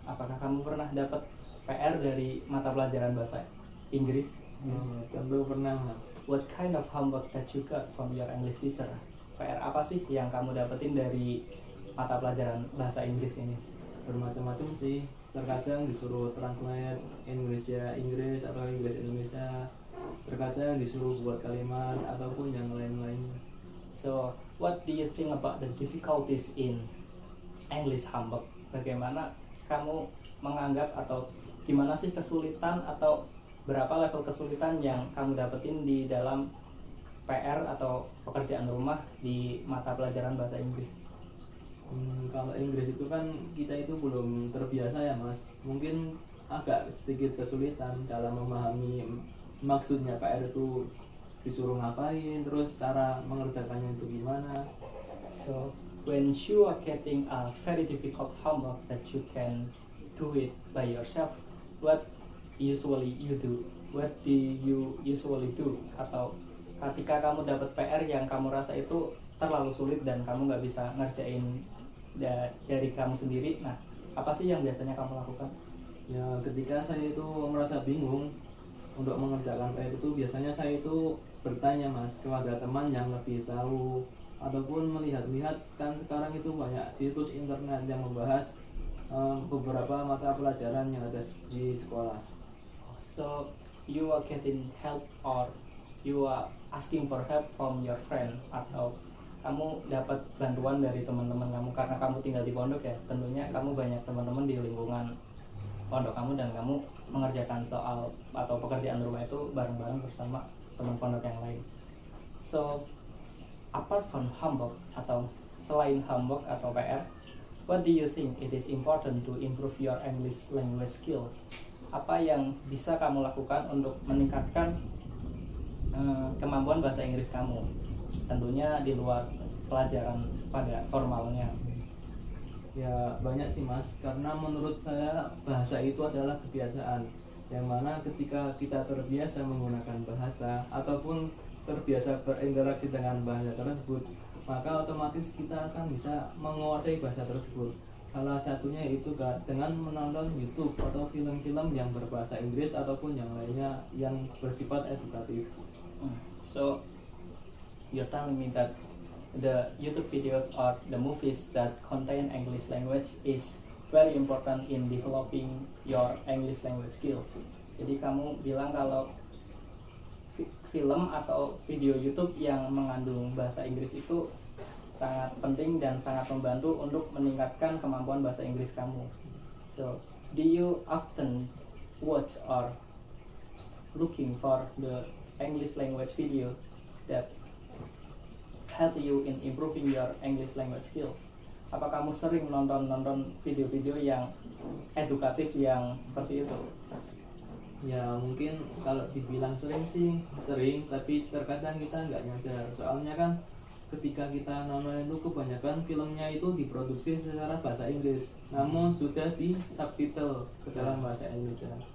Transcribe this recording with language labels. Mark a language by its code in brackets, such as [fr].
[id] Apakah kamu pernah dapat PR dari mata pelajaran bahasa Inggris? Tentu pernah mas. [en] What kind of homework that you got from your English teacher? [id] PR apa sih yang kamu dapetin dari mata pelajaran bahasa Inggris ini? Bermacam-macam sih, terkadang disuruh translate Indonesia Inggris atau Inggris Indonesia, terkadang disuruh buat kalimat ataupun yang lain-lain. [en] So, what do you think about the difficulties in English homework? [id] Bagaimana kamu menganggap atau gimana sih kesulitan atau berapa level kesulitan yang kamu dapetin di dalam PR atau pekerjaan rumah di mata pelajaran bahasa Inggris? Kalau Inggris itu kan kita itu belum terbiasa ya mas, mungkin agak sedikit kesulitan dalam memahami maksudnya PR itu disuruh ngapain, terus cara mengerjakannya itu gimana. [en] So when you are getting a very difficult homework that you can do it by yourself, what usually you do? What do you usually do? [id] Atau ketika kamu dapat PR yang kamu rasa itu terlalu sulit dan kamu nggak bisa ngerjain dari kamu sendiri, nah apa sih yang biasanya kamu lakukan? Ya ketika saya itu merasa bingung untuk mengerjakan PR itu, biasanya saya itu bertanya mas kepada teman yang lebih tahu, ataupun melihat-lihat, kan sekarang itu banyak situs internet yang membahas beberapa mata pelajaran yang ada di sekolah. [en] So you are getting help or you are asking for help from your friend, [id] atau kamu dapat bantuan dari teman-teman kamu karena kamu tinggal di pondok ya, tentunya kamu banyak teman-teman di lingkungan pondok kamu dan kamu mengerjakan soal atau pekerjaan rumah itu bareng-bareng bersama teman pondok yang lain. [en] So apart from homework [id] atau selain homework atau PR, [en] what do you think it is important to improve your English language skills? [id] Apa yang bisa kamu lakukan untuk meningkatkan kemampuan bahasa Inggris kamu? Tentunya di luar pelajaran pada formalnya. Ya banyak sih mas, karena menurut saya bahasa itu adalah kebiasaan, yang mana ketika kita terbiasa menggunakan bahasa ataupun terbiasa berinteraksi dengan bahasa tersebut, maka otomatis kita akan bisa menguasai bahasa tersebut. Salah satunya itu dengan menonton YouTube atau film-film yang berbahasa Inggris ataupun yang lainnya yang bersifat edukatif. [en] So you're telling me that the YouTube videos or the movies that contain English language is very important in developing your English language skills. [id] Jadi kamu bilang kalau film atau video YouTube yang mengandung bahasa Inggris itu sangat penting dan sangat membantu untuk meningkatkan kemampuan bahasa Inggris kamu. [en] So, do you often watch or looking for the English language video that help you in improving your English language skills? [id] Apa kamu sering nonton video-video yang edukatif yang seperti itu? Ya mungkin kalau dibilang sering sih sering, tapi terkadang kita nggak nyadar. Soalnya kan ketika kita nonton itu kebanyakan filmnya itu diproduksi secara bahasa Inggris, namun sudah di subtitle ke dalam bahasa Indonesia.